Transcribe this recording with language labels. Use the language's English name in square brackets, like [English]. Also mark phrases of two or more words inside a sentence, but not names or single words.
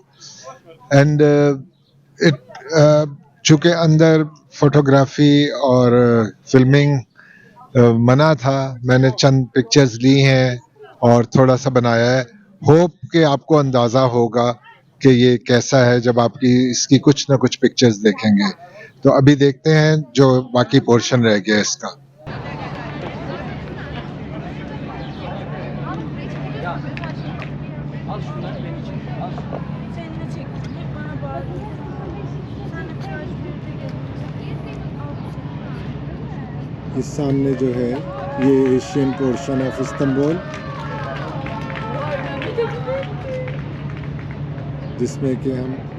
[Hindi] एंड चूँकि अंदर फोटोग्राफी और फिल्मिंग मना था, मैंने चंद पिक्चर्स ली हैं और थोड़ा सा बनाया है। होप कि आपको अंदाज़ा होगा कि ये कैसा है जब आपकी इसकी कुछ ना कुछ पिक्चर्स देखेंगे। तो अभी देखते हैं जो बाकी पोर्शन रह गया इसका। [Turkish] Al şunları benim için. Al. Seninle çektim. Hep bana bağırıyorsun. Sen de çarşı birlikte geziyorsun. [Hindi] इस सामने जो है ये [English] Asian portion of Istanbul, [Hindi] जिसमें कि हम